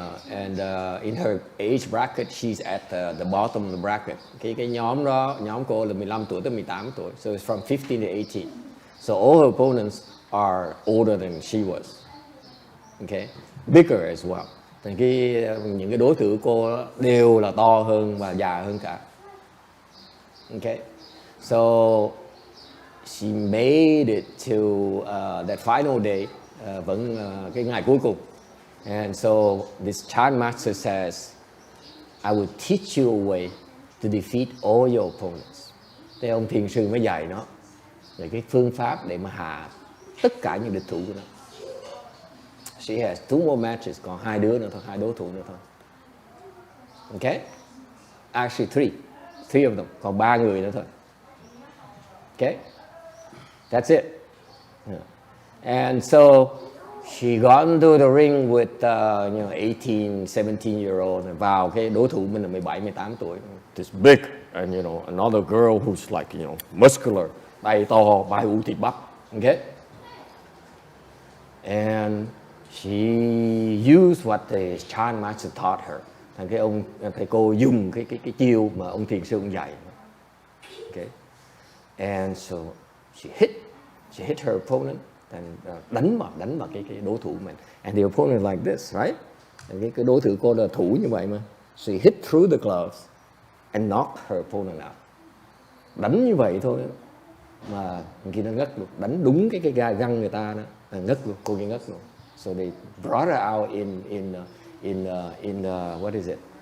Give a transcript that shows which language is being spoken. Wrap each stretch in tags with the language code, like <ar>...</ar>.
<en>And in her age bracket, she's at the bottom of the bracket.</en> <vi>Cái nhóm đó, nhóm cô là 15 tuổi tới 18 tuổi.</vi> <en>So it's from 15 to 18. So all her opponents are older than she was. Okay, bigger as well.</en> <vi>Thì những cái đối thủ cô đều là to hơn và già hơn cả.</vi> <en>Okay, so she made it to that final day,</en> <vi>vẫn cái ngày cuối cùng.</vi> <en>And so this Chan master says, I will teach you a way to defeat all your opponents.</en> <vi>Thế ông thiền sư mới dạy nó về cái phương pháp để mà hạ tất cả những địch thủ của nó.</vi> <en>She has 2 more matches,</en> <vi>còn 2 đứa nữa thôi, 2 đối thủ nữa thôi. Okay?</vi> <en>Actually 3 of them,</en> <vi>còn 3 người nữa thôi.</vi> <en>Okay? That's it. Yeah. And so she got into the ring with 18, 17-year-old,</en> <vi>vào cái đối thủ mình là 17, 18 tuổi.</vi> <en>This big, and another girl who's like, muscular,</en> <vi>tay to, vai u thịt bắp.</vi> <en>Okay? And she used what the Chan master taught her.</en> <vi>Thầy cô dùng cái chiêu mà ông thiền sư ông dạy. Okay.</vi> <en>And so she hit her opponent and</en> <vi>đánh vào cái đối thủ mình.</vi> <en>And the opponent like this, right?</en> <vi>Cái đối thủ cô là thủ như vậy mà.</vi> <en>She hit through the gloves and knocked her opponent out.</en> <vi>Đánh như vậy thôi mà kia nó ngất luôn. Đánh đúng cái găng người ta đó, ngất luôn, cô kia ngất luôn.</vi> <en>So they brought her out in what is it?</en>